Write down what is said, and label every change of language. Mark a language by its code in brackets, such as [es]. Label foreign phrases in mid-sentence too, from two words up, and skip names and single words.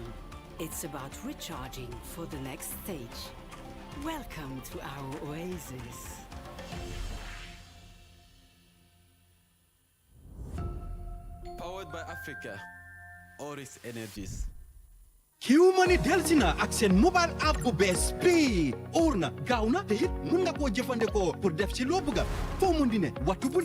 [en] It's about recharging for the next stage. Welcome to our oasis. Powered by Africa, Oris Energies. [wo] Q-Money Delsina ak seen [en] mobile app [wo] bu bees bii orna gaaw na te it mun nga koo jëfandikoo pour def ci loo bëgga foo mun di ne waxtu bu